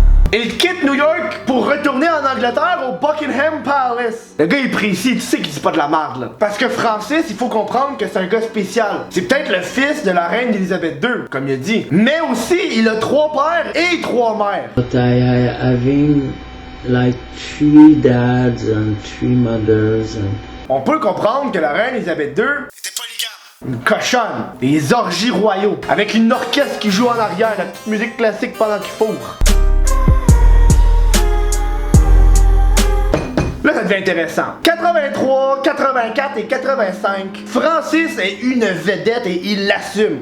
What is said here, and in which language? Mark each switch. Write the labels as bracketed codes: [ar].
[fr] Il quitte New York pour retourner en Angleterre au Buckingham Palace. Le gars est précis, tu sais qu'il dit pas de la merde là. Parce que Francis, il faut comprendre que c'est un gars spécial. C'est peut-être le fils de la reine Elisabeth II, comme il a dit. Mais aussi, il a 3 pères et 3 mères. [en] But I having like 3 dads and 3 mothers and... [fr] On peut comprendre que la reine Elisabeth II était polygame. Une cochonne. Des orgies royaux. Avec une orchestre qui joue en arrière, la petite musique classique pendant qu'il fourre. Là, ça devient intéressant. 83, 84 et 85, Francis est une vedette et il l'assume.